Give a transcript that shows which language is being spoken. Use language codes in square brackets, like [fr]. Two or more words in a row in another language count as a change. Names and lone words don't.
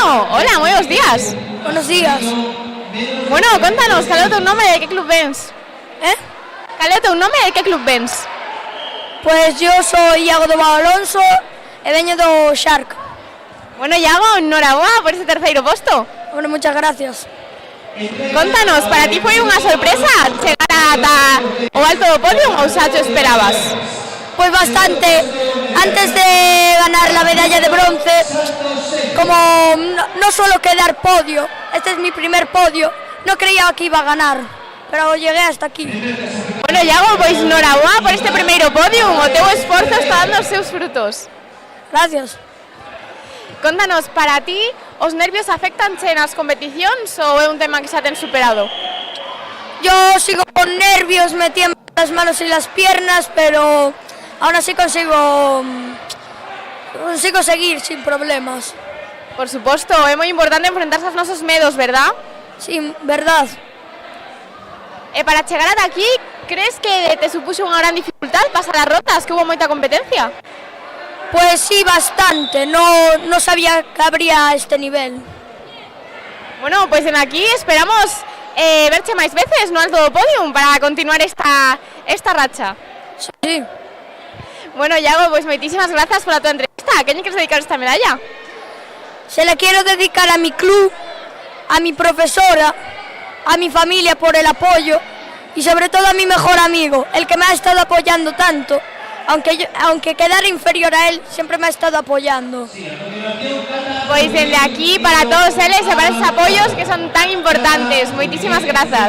[gl] Hola, moi bons días. [es] Buenos días. [gl] Bueno, contanos, cal é o teu nome e de que club vens? Cal é o teu nome e de que club vens? [es] Pues yo soy Iago do Alonso [gl] e veño do Shark. Bueno, Iago, enhoraboa por ese terceiro posto. [es] Bueno, muchas gracias. [gl] Contanos, para ti foi unha sorpresa chegar ata o alto do podium ou xa te esperabas? [es] Pues bastante. Antes de ganar la medalla de bronce, como no suelo quedar podio, este es mi primer podio, no creía que iba a ganar, pero llegué hasta aquí. [gl] Bueno, Iago, pois noraboa por este primeiro podium, o teu esforzo está dando os seus frutos. [es] Gracias. [gl] Contanos, para ti, os nervios afectanche nas competicións ou é un tema que xa ten superado? [es] Yo sigo con nervios, me tiemblan las manos y las piernas, pero aún así consigo seguir sin problemas. [gl] Por suposto, é moi importante enfrentarse aos nosos medos, verdad? [es] Sí, verdad. [gl] E para chegar ata aquí, crees que te supuxo unha gran dificultad pasar as rotas, que hubo moita competencia? [es] Pues sí, bastante, no sabía que habría este nivel. [gl] Bueno, pois en aquí esperamos verche máis veces no alto do podium para continuar esta racha. [es] Sí. [gl] Bueno, Iago, pois moitísimas grazas pola tua entrevista. A quen queres dedicar esta medalla? [es] Se la quiero dedicar a mi club, a mi profesora, a mi familia por el apoyo y sobre todo a mi mejor amigo, el que me ha estado apoyando tanto. Aunque quedara inferior a él, siempre me ha estado apoyando. [gl] Pois desde aquí para todos eles e para esos apoios que son tan importantes. Moitísimas grazas.